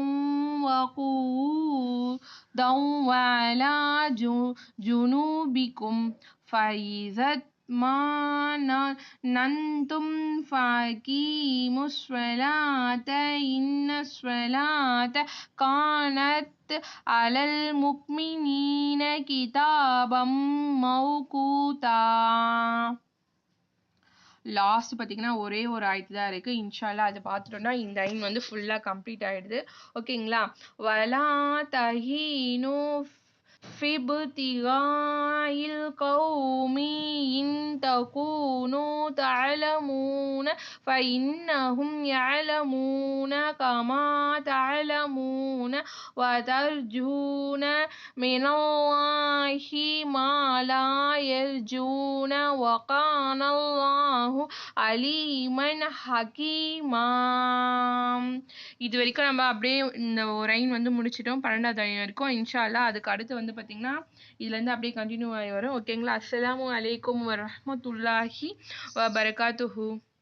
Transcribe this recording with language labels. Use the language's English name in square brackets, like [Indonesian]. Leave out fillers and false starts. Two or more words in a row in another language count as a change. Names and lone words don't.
[Arabic] وَقُعُودًا وَعَلَى جُنُوبِكُمْ فَإِذَا اطْمَأْنَنْتُمْ فَأَقِيمُوا الصَّلَاةَ إِنَّ الصَّلَاةَ كَانَتْ عَلَى الْمُؤْمِنِينَ كِتَابًا مَوْقُوتًا. [Tamil] லாஸ்ட் பார்த்தீங்கன்னா ஒரே ஒரு ஆயத்து தான் இருக்குது. [Arabic] إن شاء الله [Tamil] அதை பார்த்துட்டோம்னா இந்த ஐன் வந்து ஃபுல்லாக கம்ப்ளீட் ஆகிடுது. ஓகேங்களா? [Arabic] ولا تهنوا في ابتغاء القوم إن تكونوا تعلمون فإنهم يعلمون كما تعلمون وترجون من الله ما لا يرجون وكان الله عليما حكيما. [Tamil] இது வரைக்கும் நம்ம அப்படியே இந்த ரைன் வந்து முடிச்சிட்டோம். 12வது ரைன் வரைக்கும். [Arabic] إن شاء الله [Tamil] அதுக்கு அடுத்து வந்து பார்த்தீங்கன்னா இதுலேருந்து அப்படியே கண்டினியூ ஆகி வரும். ஓகேங்களா? [Arabic] السلام عليكم ورحمة الله وبركاته.